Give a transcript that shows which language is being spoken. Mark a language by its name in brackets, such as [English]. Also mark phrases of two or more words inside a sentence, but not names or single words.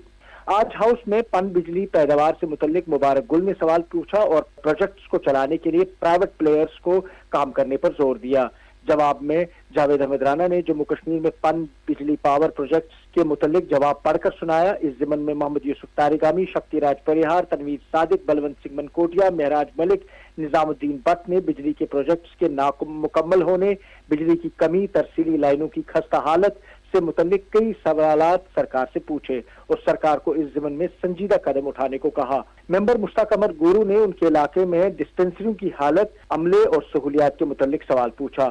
[Urdu] آج ہاؤس میں پن بجلی پیداوار سے متعلق مبارک گل نے سوال پوچھا اور پروجیکٹس کو چلانے کے لیے [English] private players [Urdu] کو کام کرنے پر زور دیا. جواب میں جاوید احمد رانا نے جموں کشمیر میں پن بجلی [English] power projects [Urdu] کے متعلق جواب پڑھ کر سنایا. اس ضمن میں محمد یوسف تارگامی، شکتی راج پریہار، تنویر صادق، بلونت سنگھ منکوٹیا، مہراج ملک، نظام الدین بٹ نے بجلی کے پروجیکٹس کے نامکمل ہونے، بجلی کی کمی، ترسیلی لائنوں کی خستہ حالت سے متعلق کئی سوالات سرکار سے پوچھے اور سرکار کو اس ضمن میں سنجیدہ قدم اٹھانے کو کہا. ممبر مشتاق احمد گورو نے ان کے علاقے میں ڈسپنسریوں کی حالت، عملے اور سہولیات کے متعلق سوال پوچھا.